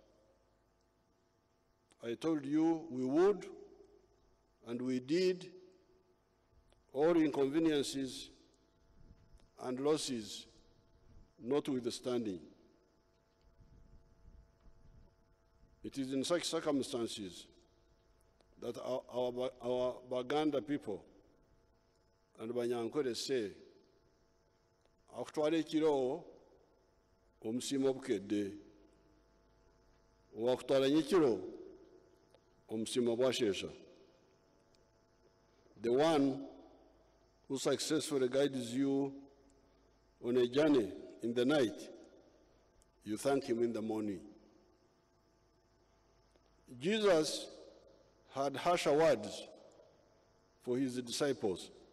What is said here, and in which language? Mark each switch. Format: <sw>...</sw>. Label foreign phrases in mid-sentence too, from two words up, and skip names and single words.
<en>I told you we would, and we did, all inconveniences and losses notwithstanding. It is in such circumstances that our Baganda people and Banyankore say,</en> <lg>akutwala ekiro omusiima obukedde,</lg> <nyn>owakutwala nyekiro omusiima bwasheesha.</nyn> <en>The one who successfully guides you on a journey in the night, you thank him in the morning. Jesus had harsher words for his disciples.</en>